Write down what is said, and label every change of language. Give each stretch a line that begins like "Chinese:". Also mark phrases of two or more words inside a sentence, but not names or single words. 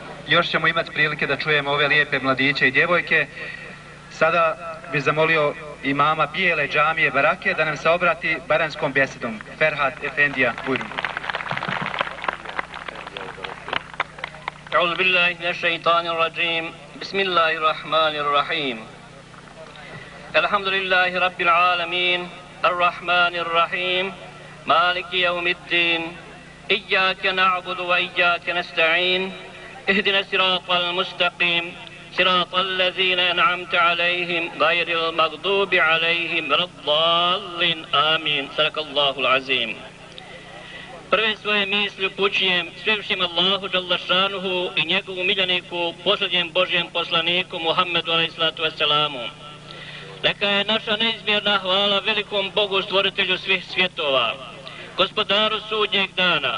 Bosnian: još ćemo imati prilike da čujemo ove lijepe mladiće i djevojke. Sada bih zamolio imama Bijele džamije Barake da nam se obrati baranskom besedom. Ferhat Efendija, bujrum.
Arabic: أعوذ بالله من الشيطان الرجيم بسم الله الرحمن الرحيم الحمد لله رب العالمين الرحمن الرحيم مالك يوم الدين إياك نعبد وإياك نستعين اهدنا الصراط المستقيم صراط الذين أنعمت عليهم غير المغضوب عليهم ولا الضالين آمين صدق الله العظيم.
Bosnian: Prve svoje misli upućujem svevišnjem Allahu dželle i njegovu miljeniku, posljednjem Božjem poslaniku Muhammedu
Arabic: عليه الصلاة والسلام.
Bosnian: Neka je naša neizmjerna hvala velikom Bogu stvoritelju svih svjetova, gospodaru sudnjeg dana.